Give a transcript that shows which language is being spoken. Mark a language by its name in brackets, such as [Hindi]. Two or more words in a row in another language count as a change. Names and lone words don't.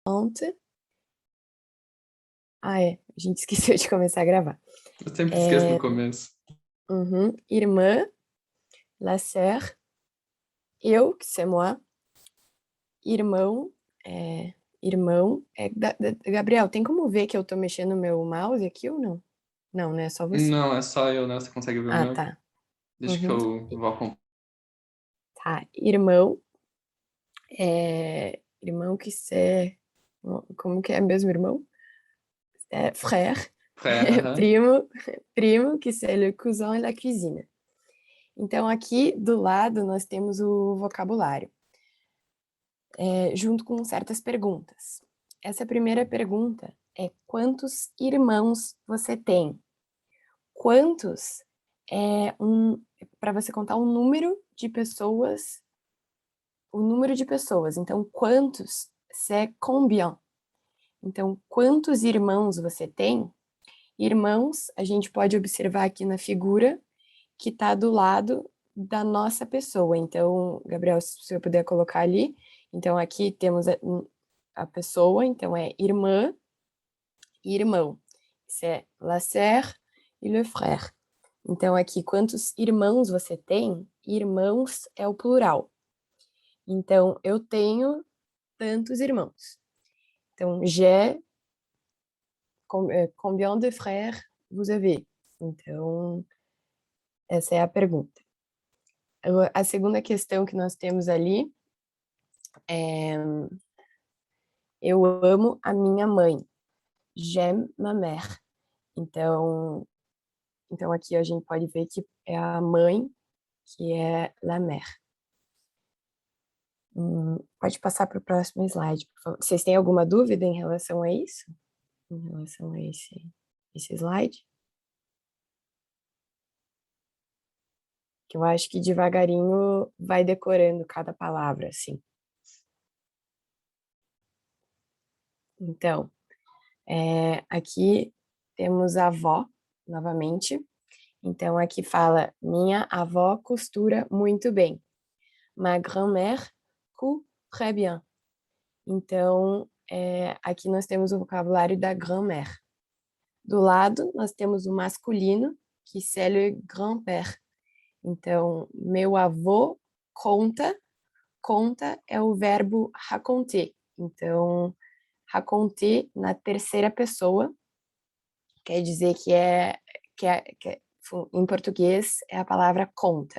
[Portuguese] Ontem. Ah, é. A gente esqueceu de começar a gravar. Eu sempre esqueço no começo. Irmã, [French] la sœur, eu, que c'est moi, [Portuguese] irmão, irmão. Gabriel, tem como ver que eu tô mexendo no meu mouse aqui ou não? Não, né? É só você. Não, é só eu, né? Você consegue ver o Ah, meu? tá. Deixa que Uhum. eu vou acompanhar. Tá, irmão, irmão que c'est... Como que é mesmo, irmão? É frère, [French] Frère, aham. [Portuguese] primo, [French] que c'est le cousin et la cuisine. [Portuguese] Então, aqui do lado, nós temos o vocabulário, junto com certas perguntas. Essa primeira pergunta é: quantos irmãos você tem? Quantos é para você contar um número de pessoas, o número de pessoas. Então, quantos, [French] c'est combien. [Portuguese] Então, quantos irmãos você tem? Irmãos, a gente pode observar aqui na figura que está do lado da nossa pessoa. Então, Gabriel, se eu puder colocar ali. Então, aqui temos a pessoa, então é irmã e irmão. [French] C'est la sœur e le frère. [Portuguese] Então, aqui, quantos irmãos você tem? Irmãos é o plural. Então, eu tenho tantos irmãos. Então, [French] combien de frères vous avez? [Portuguese] Então, essa é a pergunta. A segunda questão que nós temos ali é: eu amo a minha mãe. [French] J'aime ma mère. [Portuguese] Então aqui a gente pode ver que é a mãe que é [French] la mère. [Portuguese] Pode passar para o próximo slide, por favor. Vocês têm alguma dúvida em relação a isso? Em relação a esse slide? Que eu acho que devagarinho vai decorando cada palavra, assim. Então, aqui temos a avó, novamente. Então, aqui fala: minha avó costura muito bem. [French] Ma grand-mère coud très bien. [Portuguese] Então, aqui nós temos o vocabulário da grand-mère. Do lado, nós temos o masculino, que [French] c'est le grand-père. [Portuguese] Então, meu avô conta. Conta é o verbo raconter. Então, raconter na terceira pessoa quer dizer em português é a palavra conta.